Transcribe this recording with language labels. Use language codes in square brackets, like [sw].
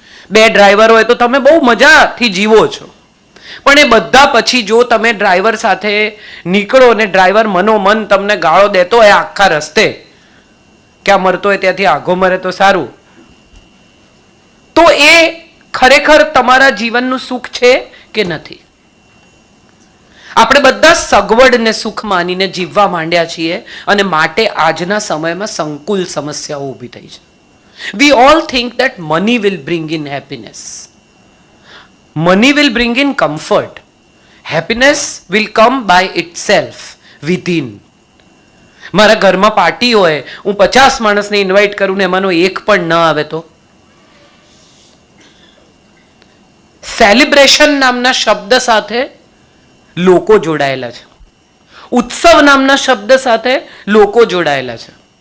[gu] 2 driver હોય તો તમે બહુ મજાથી જીવો છો. પણ એ બધા પછી જો તમે ડ્રાઈવર સાથે નીકળો ને ડ્રાઈવર મનોમન તમને ગાળો દેતો હોય આખા રસ્તે, ક્યાં મરતો હોય ત્યાંથી આઘો મરે તો સારું, તો એ ખરેખર તમારા જીવનનું સુખ છે કે નથી? આપણે બધા સગવડ ને સુખ માનીને જીવવા માંડ્યા છીએ અને માટે આજના સમયમાં સંકુલ સમસ્યાઓ ઊભી થઈ છે. [en] We all think that money will bring in happiness. Money will bring in comfort. Happiness will come by itself within. [gu] મારા ઘરમાં પાર્ટી હોય, હું 50 માણસને ઇન્વાઇટ કરું ને એમાંનો એક પણ ન આવે તો? સેલિબ્રેશન નામના શબ્દ સાથે લોકો જોડાયેલા છે. ઉત્સવ નામના શબ્દ સાથે લોકો જોડાયેલા છે.